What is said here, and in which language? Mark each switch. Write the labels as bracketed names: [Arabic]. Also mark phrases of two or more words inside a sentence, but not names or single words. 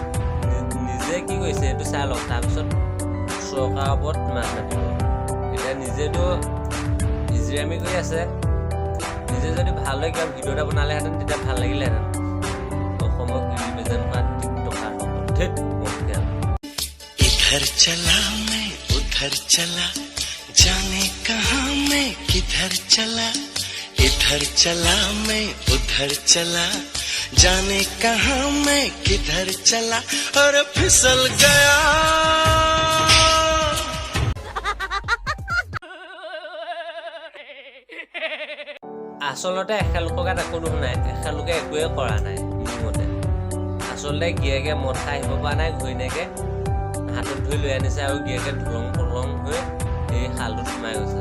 [Assamese] নিজে কি কৰিছে এইটো চাই লওক, তাৰপিছত চৰকাৰৰ ওপৰত মাত মাতিব। এতিয়া নিজেতো ইজৰামি কৰি আছে। নিজে যদি ভালদৰে কিবা ভিডিঅ' এটা বনালেহেঁতেন তেতিয়া ভাল লাগিলেহেঁতেন। অসমক ৰিপ্ৰেজেণ্ট কৰা টিকটকাৰ [Hindi] इधर चला मैं उधर चला जाने कहाँ मैं किधर चला इधर चला मैं उधर चला जाने कहाँ मैं किधर चला और फिसल गया। [Assamese] আচলতে এখেতলোকৰ গাত একো দুখ নাই, এখেতলোকে একোৱে কৰা নাই। মোৰ মতে আচলতে গিয়েকে মদ খাই আহিব পৰা নাই, ঘৈণীয়েকে হাতত ধৰি লৈ আনিছে আৰু গিয়েকে ধুলং পলং হৈ এই শালটোত সোমাই গৈছে।